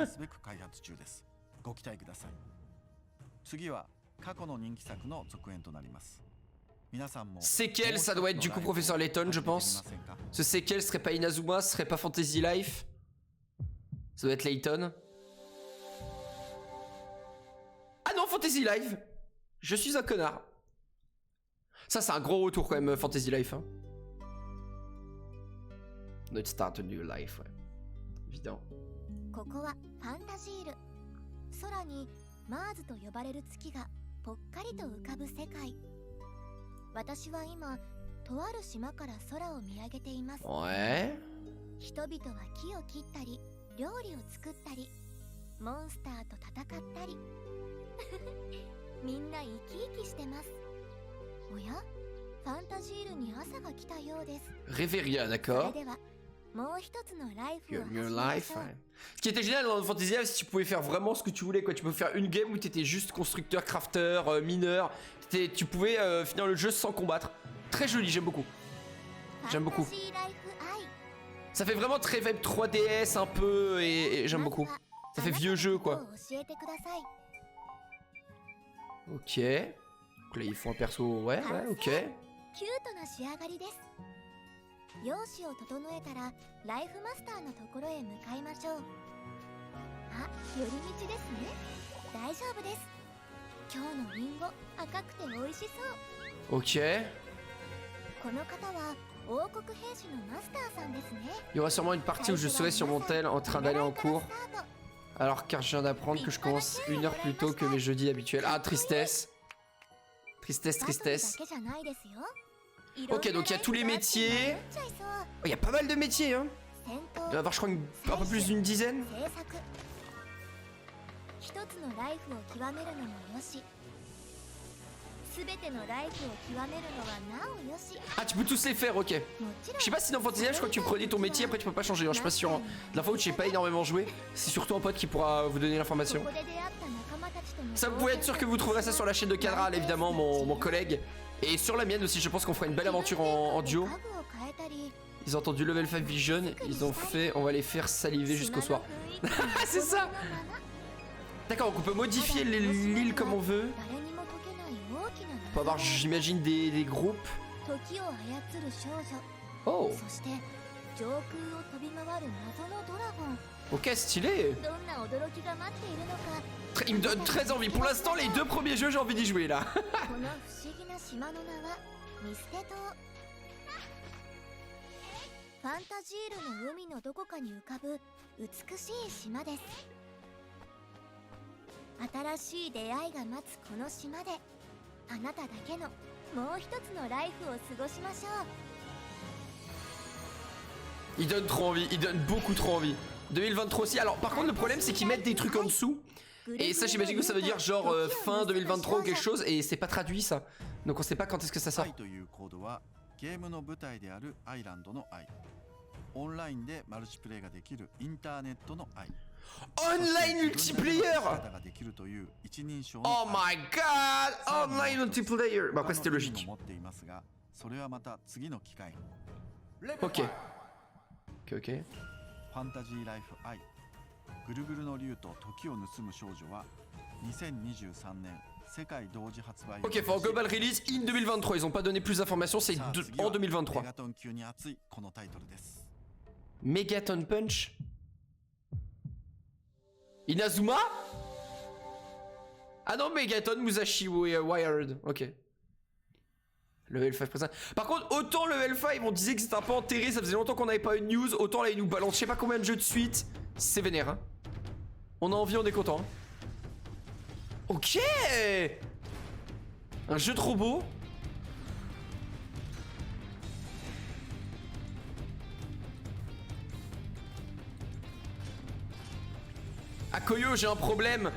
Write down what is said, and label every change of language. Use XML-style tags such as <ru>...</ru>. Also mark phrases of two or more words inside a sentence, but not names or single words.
<fr>Séquel, ça doit être du coup Professeur Layton, je pense. Ce séquel serait pas Inazuma, ce serait pas Fantasy Life. Ça doit être Layton. Ah non, Fantasy Life. Je suis un connard. Ça, c'est un gros retour quand même, Fantasy Life. Hein.</fr> <en>Let's start a new life,</en> <fr>ouais. Évident.</fr> <ja>ここはファンタジール。空にマーズと呼ばれる月がぽっかりと浮かぶ世界。私は今、とある島から空を見上げています。Ouais. 人々は木を切ったり、料理を作ったり、モンスターと戦ったりみんな生き生きしてます。おや、ファンタジールに朝が来たようです。 Reveria, それ</ja> <fr>d'accord.</fr> <ja>ではもう一つのライフを</ja> <en>Your</en> <ja>始め</ja> <en>life.</en> <ja>ましょう。</ja> <fr>Ouais. Ce qui était génial dans Fantasy Life, c'est que tu pouvais faire vraiment ce que tu voulais, quoi. Tu peux faire une game où t'étais juste constructeur, crafter, mineur. Tu pouvais finir le jeu sans combattre. Très joli, j'aime beaucoup. J'aime beaucoup.</fr> <ja>ファンタジーライフアイ</ja> <fr>Ça fait vraiment très vibe 3DS un peu et j'aime beaucoup. Ça fait vieux jeu, quoi.</fr> <ja>教えてください。</ja> <fr>Ok. Donc là, ils font un perso. Ouais, ouais, ok.</fr> <ja>キュートな仕上がりです。容姿を整えたらライフマスターのところへ向かいましょう。あ、寄り道ですね。大丈夫です。今日のリンゴ赤くて美味しそう。</ja> <fr>Ok.</fr> <ja>この方は王国兵士のマスターさんですね。</ja> <fr>Il y aura sûrement une partie où je serai sur mon tel en train d'aller en cours. Alors car je viens d'apprendre que je commence 1 heure plus tôt que mes jeudis habituels. Ah, tristesse. Tristesse, tristesse. Ok, donc il y a tous les métiers. Oh, il y a pas mal de métiers, hein. Il doit y avoir, je crois, un peu plus d'une dizaine.</fr> <ja>一つのライフを極めるのもよし、すべてのライフを極めるのはなおよし。</ja> <fr>Ah, tu peux tous les faire, ok.</fr> <ja>もちろん</ja> <fr>Je sais pas si dans Fantasy Life, je crois que tu prenais ton métier, après tu peux pas changer, hein, je suis pas sûr. Hein. La fois où j'ai pas énormément joué, c'est surtout un pote qui pourra vous donner</fr> <ja>こ</ja> <fr>l'information.</fr> <ja>こで出会った仲間たちとの</ja> <fr>Ça, vous pouvez être sûr que vous trouverez ça sur la chaîne de Cadral, évidemment, mon collègue. Et sur la mienne aussi, je pense qu'on fera une belle aventure en duo.</fr> <ja>家具を変えたり</ja> <fr>Ils ont entendu Level 5 Vision, ils ont fait, on va les faire saliver jusqu'au soir. C'est ça. D'accord, donc on peut modifier l'île comme on veut.</fr> <ja>誰にも解けない大きな</ja> <fr>On peut avoir, j'imagine, des groupes.</fr> <ja>時を操る少女、</ja> <fr>Oh,</fr> <ja>そして上空を飛び回る謎のドラゴン。</ja> <fr>ok, stylé.</fr> <ja>どんな驚きが待っているのか。</ja> <fr>Il me donne très envie. Pour l'instant, les 2 premiers jeux, j'ai envie d'y jouer là.</fr> <ja>この不思議な島の名はミステ島。ファンタジールの海のどこかに浮かぶ美しい島です。新しい出会いが待つこの島で、あなただけのもう一つのライフを過ごしましょう。</ja> <fr>Il donne trop envie, il donne beaucoup trop envie. 2023 aussi. Alors, par contre, le problème, c'est qu'ils mettent des trucs en dessous. Et ça, j'imagine que ça veut dire genre fin 2023 ou quelque chose. Et c'est pas traduit ça. Donc, on sait pas quand est-ce que ça sort.</fr> <ja>愛というコードはゲームの舞台であるアイランドの愛、オンラインでマルチプレイができるインターネットの愛、</ja> <en>Online multiplayer!</en> <ja>ができるという一人称の</ja> <en>Oh my god! Online multiplayer!</en> <fr>Bah, après, c'était logique.</fr> <ja>持っていますが、それはまた次の機会に。</ja> <fr>Ok. Ok, ok.</fr> <ja>ファンタジーライフ愛、ぐるぐるの竜と時を盗む少女は2023年世界同時発売。</ja> <en>Ok, for global release in 2023.</en> <fr>Ils ont pas donné plus d'informations, c'est en 2023.</fr> <ja>メガトン級に熱いこのタイトルです。</ja> <fr>Megaton Punch? Inazuma? Ah non, Megaton Musashi Wired. Ok. Level 5 présent. Par contre, autant Level 5, on disait que c'était un peu enterré, ça faisait longtemps qu'on n'avait pas eu de news. Autant là, ils nous balancent je sais pas combien de jeux de suite. C'est vénère, hein. On a envie, on est content. Hein. Ok. Un jeu de robot. À Koyo, j'ai un problème.</fr>